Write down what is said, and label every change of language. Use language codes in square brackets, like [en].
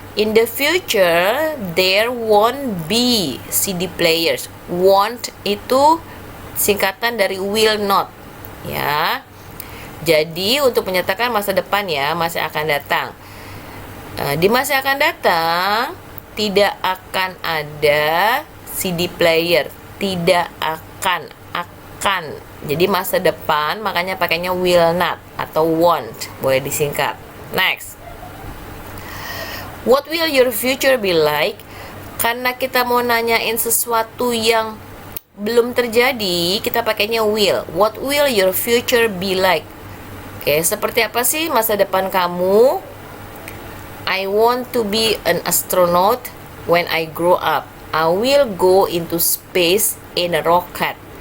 [en] In the future, there won't be CD players. [id] Want itu singkatan dari will not. Ya. Jadi untuk menyatakan masa depan ya, masa akan datang. Di masa akan datang tidak akan ada CD player, tidak akan. Jadi masa depan makanya pakainya will not atau won't, boleh disingkat. Next. [en] What will your future be like? [id] Karena kita mau nanyain sesuatu yang belum terjadi, kita pakainya will. [en] What will your future be like? [id] Oke, seperti apa sih masa depan kamu? [en] I want to be an astronaut when I grow up. I will go into space in a rocket.